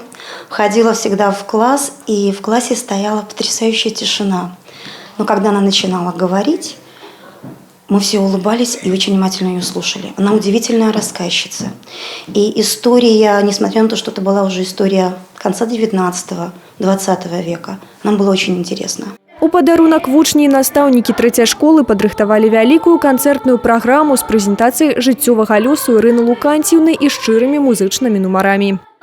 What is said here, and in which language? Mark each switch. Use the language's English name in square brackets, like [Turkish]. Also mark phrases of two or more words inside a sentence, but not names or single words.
[Russian] Входила всегда в класс, и в классе стояла потрясающая тишина. Но когда она начинала говорить, мы все улыбались и очень внимательно ее слушали. Она удивительная рассказчица. И история, несмотря на то, что это была уже история конца 19-20 века, нам было очень интересно. [Belarusian] У падарунак вучні і настаўнікі трэцяй школы падрыхтавалі вялікую канцэртную праграму з прэзентацыяй жыццёвага лёсу Ірыны Луканцівны і шчырымі музычнымі нумарамі.